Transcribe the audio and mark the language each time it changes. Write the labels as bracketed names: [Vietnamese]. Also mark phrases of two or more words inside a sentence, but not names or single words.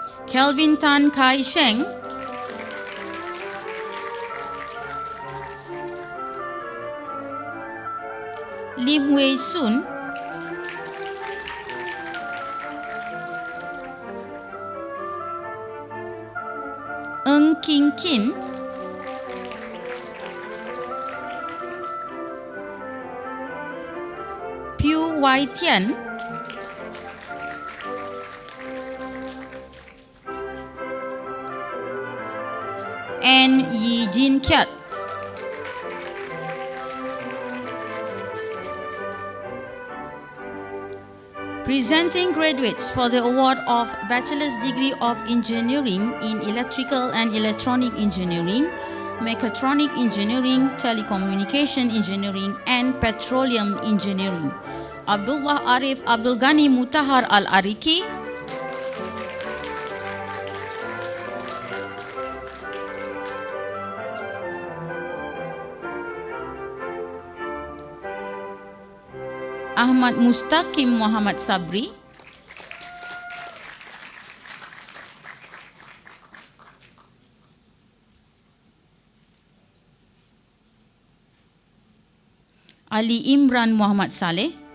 [English] Kelvin Tan Kai Sheng, Lim Wei Sun, Ng King Kin, Piu Wai Tian, and Yi Jin Kiat. Presenting graduates for the award of Bachelor's Degree of Engineering in Electrical and Electronic Engineering, Mechatronic Engineering, Telecommunication Engineering, and Petroleum Engineering, Abdullah Arif Abdul Ghani Mutahar Al-Ariki, Ahmad Mustaqim Muhammad Sabri, Ali Imran Muhammad Saleh,